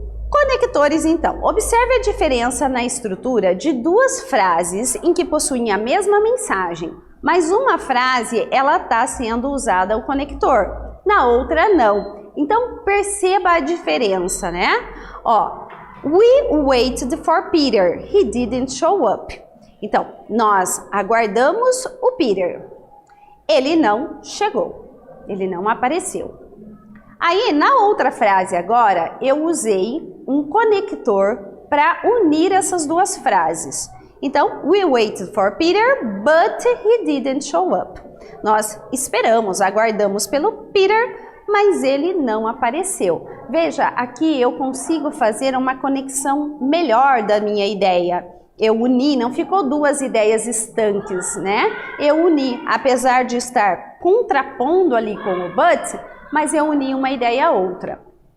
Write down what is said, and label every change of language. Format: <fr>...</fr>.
<pt>Conectores, então. Observe a diferença na estrutura de duas frases em que possuem a mesma mensagem, mas uma frase, ela está sendo usada o conector, na outra não. Então, perceba a diferença, né?</pt> <en>Ó, we waited for Peter, he didn't show up.</en> <pt>Então, nós aguardamos o Peter, ele não chegou, ele não apareceu. Aí, na outra frase agora, eu usei um conector para unir essas duas frases.</pt> <en>Então, we waited for Peter, but he didn't show up.</en> <pt>Nós esperamos, aguardamos pelo Peter, mas ele não apareceu. Veja, aqui eu consigo fazer uma conexão melhor da minha ideia. Eu uni, não ficou duas ideias estanques, né? Eu uni, apesar de estar contrapondo ali com o but, mas eu uni uma ideia a outra.</pt>